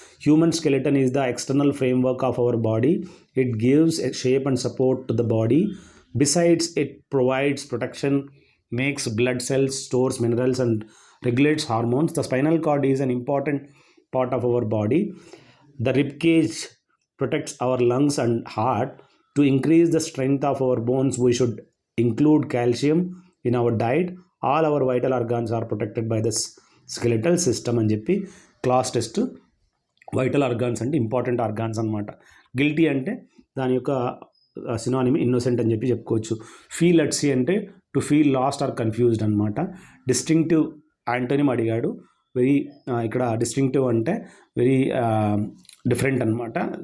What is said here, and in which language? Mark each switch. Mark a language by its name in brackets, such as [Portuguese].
[English] Human skeleton is the external framework of our body. It gives a shape and support to the body. Besides it provides protection, makes blood cells, stores minerals and regulates hormones. The spinal cord is an important part of our body. The rib cage protects our lungs and heart. To increase the strength of our bones, we should include calcium in our diet. All our vital organs are protected by the skeletal system [Telugu] అని చెప్పి class test. Vital organs అంటే important organs అనమాట. Guilty అంటే దాని యొక్క synonym innocent అని చెప్పి చెప్పుకోవచ్చు. ఫీల్ అట్ సీ అంటే to feel last are confused అనమాట. డిస్టింక్టివ్ యాంటోనిమ్ అడిగాడు. వెరీ ఇక్కడ డిస్టింక్టివ్ అంటే వెరీ డిఫరెంట్ అనమాట.